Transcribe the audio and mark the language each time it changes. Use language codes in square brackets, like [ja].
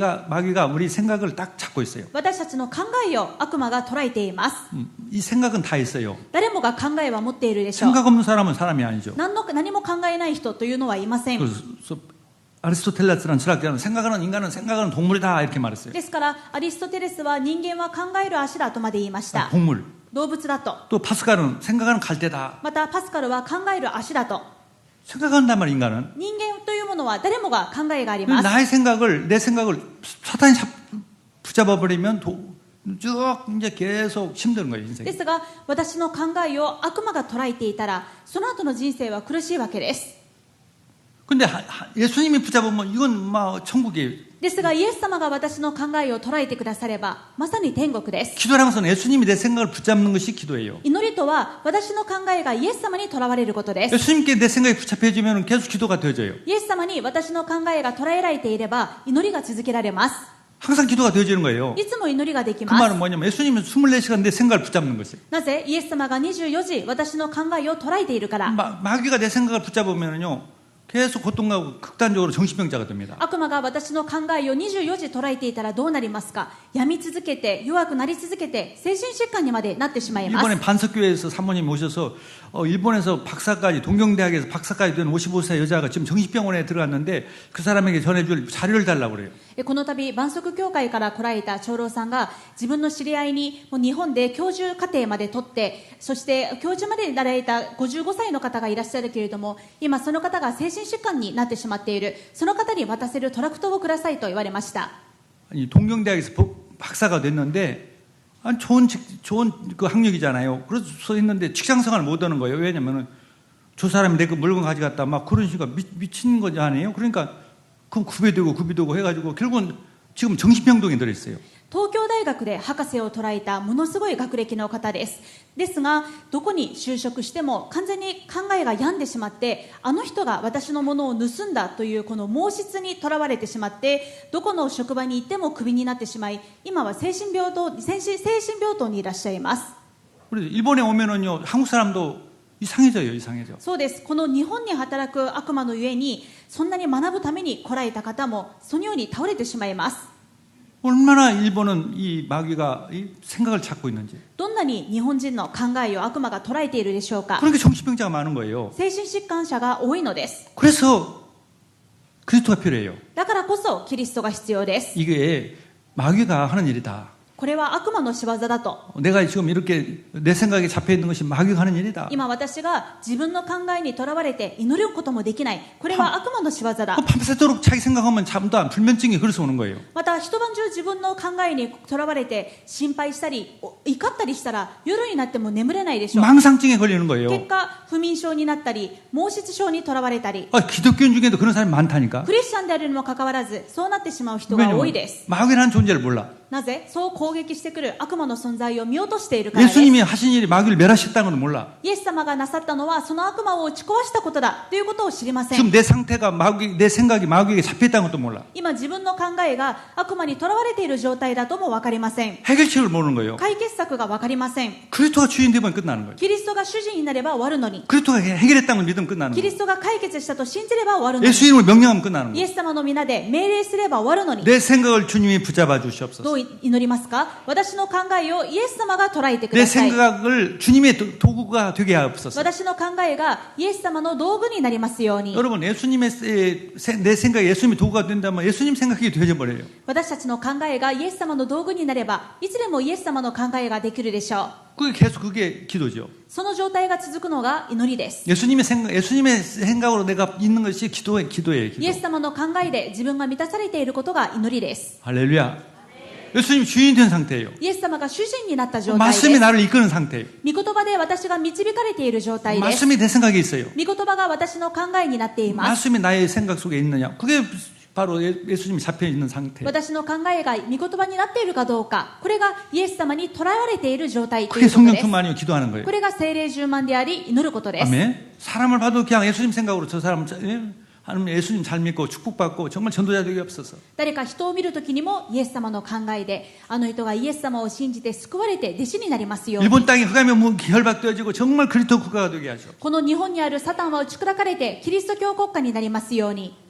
[ko] 마귀가 우리 생각을 딱 잡고 있어요. [ja] 私たちの考えを悪魔が捉えています。 [ko] 이 생각은 다 있어요. [ja] 誰もが考えは持っているでしょう。 [ko] 생각 없는 사람은 사람이 아니죠. [ja] 何も考えない人というのはいません。 [ko] 그래서 아리스토텔레스라는 철학자는 인간은 생각하는 동물이다 이렇게 말했어요. [ja] ですからアリストテレスは人間は考える足だとまで言いました。 [ko] 동물. [ja] 動物だと。 [ko] 또 파스칼은 생각하는 갈대다. [ja] またパスカルは考える足だと。 [ko] 생각한단 말이야 인간은. [ja] 人間というものは誰もが考えがあります。 [ko] 내 생각을 사탄이 붙잡아버리면 쭉 이제 계속 힘든 거예요 인생. [ja] ですが私の考えを悪魔が捉えていたらその後の人生は苦しいわけです。 [ko] 근데 예수님이 붙잡으면 이건 막 천국이에요. [ja] ですがイエス様が私の考えを捉えてくださればまさに天国です。 [ko] 기도하면서는 예수님이 내 생각을 붙잡는 것이 기도예요. [ja] 祈りとは私の考えがイエス様にとらわれることです。 [ko] 예수님께 내 생각이 붙잡혀지면 계속 기도가 되어져요. [ja] イエス様に私の考えが捉えられていれば祈りが続けられます。 [ko] 항상 기도가 되어지는 거예요. [ja] いつも祈りができ [ko] 그 [ja] ます。 [ko] 말은 뭐냐면 예수님은 24시간 내 생각을 붙잡는 것이에요. [ja] なぜイエス様が24時私の考えを捉えているから。 [ko] 마귀가 내 생각을 붙잡으면요 계속 고통하고 극단적으로 정신병자가 됩니다. [ja] 悪魔が私の考えを24時捉えていたらどうなりますか。病み続けて弱くなり続けて精神疾患にまでなってしまいます。 [ko] 일본의 반석교회에서 사모님 오셔서 일본에서 박사까지 동경대학에서 박사까지 된 55세 여자가 지금 정신병원에 들어갔는데 그 사람에게 전해줄 자료를 달라고 그래요. [ja] この度万足協会から来られた長老さんが自分の知り合いにもう日本で教授課程まで取ってそして教授までになられた55歳の方がいらっしゃるけれども今その方が精神疾患になってしまっている。その方に渡せるトラクトをくださいと言われました。 [ko] 동경대학에서 박사가 됐는데 아니, 좋은 그 학력이잖아요. 그래서 써 있는데 직장 생활 못 하는 거예요. 왜냐면은 저 사람이 내 그 물건 가져갔다 막 그런 식으로 미친 거지 아니에요? 그러니까 그 구비되고 해가지고 결국은 지금 정신병동에 들어있어요. [ja] 東京大学で博士を捉えたものすごい学歴の方です。ですが、どこに就職しても完全に考えが病んでしまって、あの人が私のものを盗んだというこの毛質にとらわれてしまって、どこの職場に行ってもクビになってしまい、今は精神病棟にいらっしゃいます。 [ko] 그래서 일본에 오면은요, 한국 사람도 이상해져요. [ja] そうです。この日本に働く悪魔のゆえに、そんなに学ぶために来られた方もそのように倒れてしまいます。 [ko] 얼마나 일본은 이 마귀가 이 생각을 찾고 있는지. [ja] どんなに日本人の考えを悪魔が捉えているでしょうか。 [ko] 그러니까 정신병자가 많은 거예요. [ja] 精神疾患者が多いのです。 [ko] 그래서 그리스도가 필요해요. [ja] だからこそキリストが必要です。 [ko] 이게 마귀가 하는 일이다. [ja] これは悪魔の仕業だと。 [ko] 내가 지금 이렇게 내 생각에 잡혀 있는 것이 마귀가 하는 일이다. [ja] 今私が自分の考えにとらわれて祈ることもできない。これは悪魔の仕業だ。 [ko] 밤새도록 자기 생각하면 잠도 안 불면증이 그래서 오는 거예요. [ja] また一晩中自分の考えにとらわれて心配したり怒ったりしたら夜になっても眠れないでしょう。 [ko] 망상증에 걸리는 거예요. [ja] 結果不眠症になったり毛質症にとらわれたり、 [ko] 기독교인 중에도 그런 사람이 많다니까. [ja] クリスチャンであるにもかかわらずそうなってしまう人が多いです。 [ko] 마귀라는 존재를 몰라. [ja] なぜ？そう攻撃してくる悪魔の存在を見落としているからです。 [ko] 예수님이 하신 일이 마귀를 멸하셨다는 건 몰라. [ja] イエス様がなさったのはその悪魔を打ち壊したことだということを知りません。 [ko] 지금 내 상태가 내 생각이 마귀에게 잡혀있다는 것도 몰라. [ja] 今自分の考えが悪魔にとらわれている状態だとも分かりません。 [ko] 해결책을 모르는 거예요. [ja] 解決策が分かりません。 [ko] 그리스도가 주인 되면 끝나는 거예요. [ja] キリストが主人になれば終わるのに、 [ko] 그리스도가 해결했다는 걸 믿으면 끝나는 [ja] キリ [ko] 거예요. [ja] ストが解決したと信じれば終わるのに、 [ko] 예수 이름을 명령하면 끝나는 [ja] イエ [ko] 거예요. [ja] ス様の皆で命令すれば終わるのに、 [ko] 내 생각을 주님이 붙잡아 주시옵소서. [ja] どう祈りますか？私の考えをイエス様が捉えてく [ko] 내 [ja] ださい。 [ko] 생각을 주님의 도구가 되게 하옵소서. [ja] 私の考えがイエス様の道具になりますように。 [ko] 여러분, 내 생각이 예수님의 도구가 된다면 예수님 생각이 되어버려요. [ja] 私たちの考えがイエス様の道具になれば、いつでもイエス様の考えができるでしょう。 [ko] 그게 기도죠. [ja] その状態が続くのが祈りです。 [ko] 예수님의 생각으로 내가 있는 것이 기도예요. [ja] イエス様の考えで自分が満たされていることが祈りです。 [ko] 할렐루야. 예수님 주인이 된 상태예요. [ja] イエス様が主人になった状態です。 [ko] 말씀이 나를 이끄는 상태예요. [ja] 御言葉で私が導かれている状態です。 [ko] 말씀이 내 생각에 있어요. [ja] 御言葉が私の考えになっています。 [ko] 말씀이 나의 생각 속에 있느냐. 그게 바로 예수님이 잡혀 있는 상태. [ja] 私の考えが御言葉になっているかどうか、これがイエス様に捉えられている状態とい [ko] 그게 [ja] うことで [ko] 성령 [ja] す。 [ko] 충만이요 기도하는 거예요. [ja] これが聖霊充満であり祈ることです。 [ko] 아멘. 사람을 봐도 그냥 예수님 생각으로 저 사람 하나님 예수님 잘 믿고 축복받고 정말 전도자 되게 없어서. [ja] 誰か人を見るときにもイエス様の考えで、あの人がイエス様を信じて救われて弟子になりますように。 [ko] 일본 땅이 흑암에 결박되어지고 정말 그리스도 국가가 되게 하죠. [ja] この日本にあるサタンは打ち砕かれてキリスト教国家になりますように。